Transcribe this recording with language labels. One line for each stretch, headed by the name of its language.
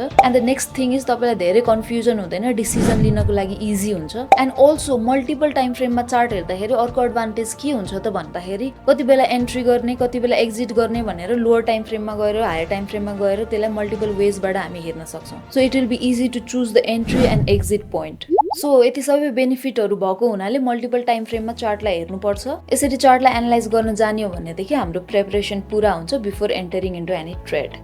English: and the next thing is
Nepali: तपाईँलाई धेरै confusion हुँदैन, डिसिजन लिनको लागि इजी हुन्छ। And also multiple time फ्रेममा chart हेर्दाखेरि अर्को एडभान्टेज के हुन्छ त भन्दाखेरि कति बेला एन्ट्री गर्ने कति बेला एक्जिट गर्ने भनेर लोअर टाइम फ्रेममा गएर हायर टाइम फ्रेममा गएर त्यसलाई मल्टिपल वेजबाट हामी हेर्न सक्छौँ।
English: So it will be easy to choose the entry and exit point.
Nepali: So यति सबै बेनिफिटहरू भएको हुनाले मल्टिपल टाइम फ्रेममा चार्टलाई हेर्नुपर्छ। यसरी चार्टलाई एनालाइज गर्न जान्यो भनेदेखि हाम्रो प्रिपरेसन पुरा हुन्छ
English: Before entering into any trade.